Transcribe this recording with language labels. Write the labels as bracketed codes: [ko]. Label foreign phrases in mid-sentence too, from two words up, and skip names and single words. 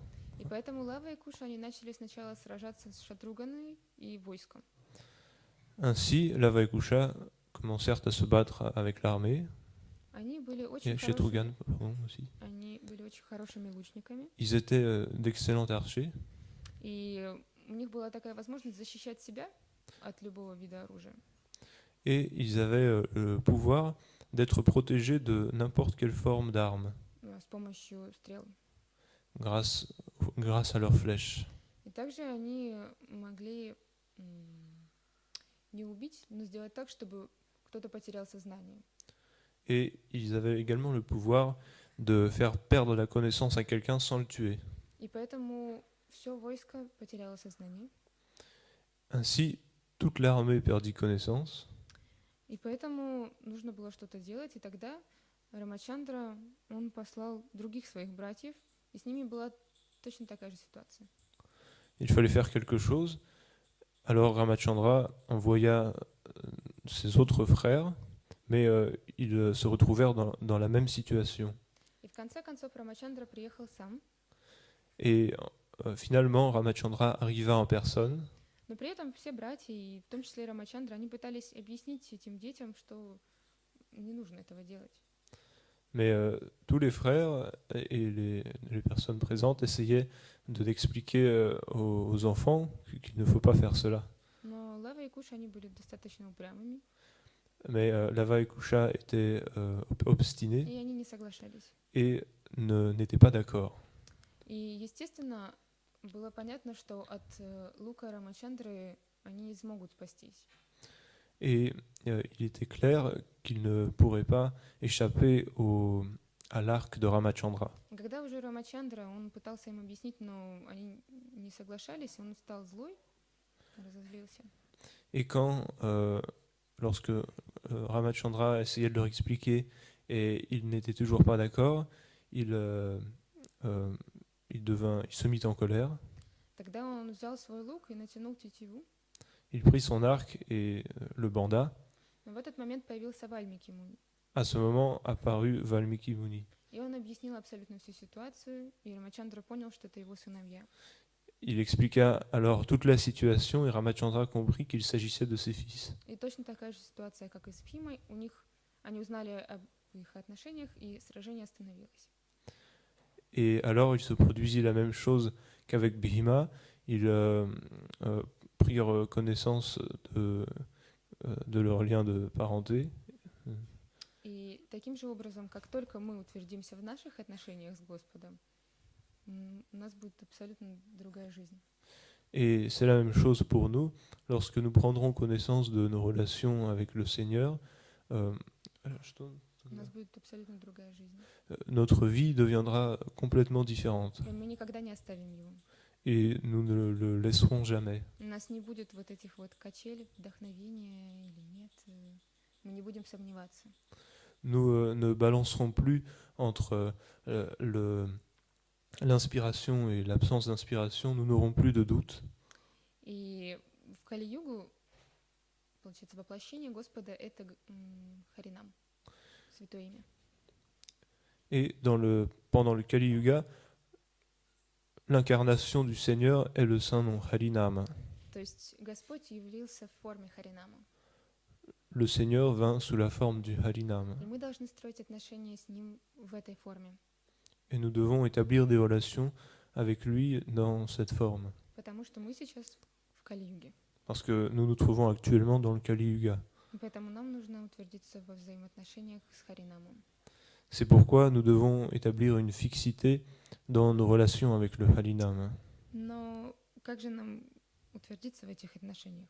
[ru] И поэтому Лава и Куша, они начали сначала сражаться с Шатруганой и войском. [fr] Ainsi, Lava et Kusha commencèrent à se battre avec l'armée. [ru] Они были [fr] Et [ru] очень [fr] Shatrughan, pardon, aussi. [ru] Они были очень хорошими лучниками, [fr] Ils étaient d'excellents archers, [ru] и у них была такая возможность защищать себя от любого вида оружия. [fr] et ils avaient le pouvoir d'être protégés de n'importe quelle forme d'arme [ru] С помощью стрел. [fr] grâce à leurs flèches. [ru] И также они могли не убить, но сделать так, чтобы кто-то потерял сознание. [fr] Et ils avaient également le pouvoir de faire perdre la connaissance à quelqu'un sans le tuer. [ru] И поэтому все войско потеряло сознание. [fr] Ainsi, toute l'armée perdit connaissance. [ru] И поэтому нужно было что-то делать, и тогда Рамачандра, он послал других своих братьев, и с ними была точно такая же ситуация. [fr] Il fallait faire quelque chose. Alors Ramachandra envoya ses autres frères, mais ils se retrouvèrent dans la même situation. [ru] И в конце концов Рамачандра приехал сам, [fr] Et finalement, Ramachandra arriva en personne, [ru] но при этом все братья, и в том числе и Рамачандра, они пытались объяснить этим детям, что не нужно этого делать. [fr] mais tous les frères et les personnes présentes essayaient d'expliquer aux enfants qu'il ne faut pas faire cela. [ru] Но Лава и Куша, они были достаточно упрямыми, [fr] Mais Lava et Kusha étaient obstinés [ru] и они не соглашались. [fr] et n'étaient pas d'accord. [ru] И, естественно, было понятно, что от лука Рамачандры они не смогут спастись. [fr] Et il était clair qu'ils ne pourraient pas échapper à l'arc de Ramachandra. [ru] Когда уже Рамачандра, он пытался им объяснить, но они не соглашались, он стал злой, разозлился. [fr] Et quand lorsque Ramachandra essayait de leur expliquer et il n'était toujours pas d'accord, il, euh, euh, il se mit en colère, [ru] Тогда он взял свой лук и натянул тетиву, [fr] il prit son arc et le banda. [ru] но в этот момент появился Вальмики Муни. [fr] À ce moment apparut Valmiki Muni. [ru] И он объяснил абсолютно всю ситуацию, и Рамачандра понял, что это его сыновья. [fr] Il expliqua alors toute la situation et Ramachandra comprit qu'il s'agissait de ses fils. [ru] И точно такая же ситуация, как и с Бхимой, они узнали об их отношениях, и сражение остановилось. [fr] Et alors il se produisit la même chose qu'avec Bhima. Ils prirent connaissance de leur lien de parenté. [ru] И таким же образом, как только мы утвердимся в наших отношениях с Господом, у нас будет абсолютно другая жизнь. [fr] Et c'est la même chose pour nous. Lorsque nous prendrons connaissance de nos relations avec le Seigneur, [ru] У нас будет абсолютно другая жизнь. [fr] notre vie deviendra complètement différente. [ru] И мы никогда не оставим его. [fr] Et nous ne le laisserons jamais. [ru] У нас не будет вот этих вот качелей, вдохновения или нет. Мы не будем сомневаться. [fr] Nous ne balancerons plus entre l'inspiration et l'absence d'inspiration. Nous n'aurons plus de doute. [ru] И в Кали-югу, получается, воплощение Господа — это Харинам, святое имя. [fr] Et pendant le Kali Yuga, l'incarnation du Seigneur est le saint nom Harinam. [ru] То есть Господь явился в форме Харинама. [fr] Le Seigneur vint sous la forme du Harinam. [ru] И мы должны строить отношения с Ним в этой форме. [fr] Et nous devons établir des relations avec lui dans cette forme. [ru] Потому что мы сейчас в Кали-юге. [fr] Parce que nous nous trouvons actuellement dans le Kali Yuga. [ru] И поэтому нам нужно утвердиться во взаимоотношениях с Харинамом. [fr] C'est pourquoi nous devons établir une fixité dans nos relations avec le Harinam. [ru] Но как же нам утвердиться в этих отношениях?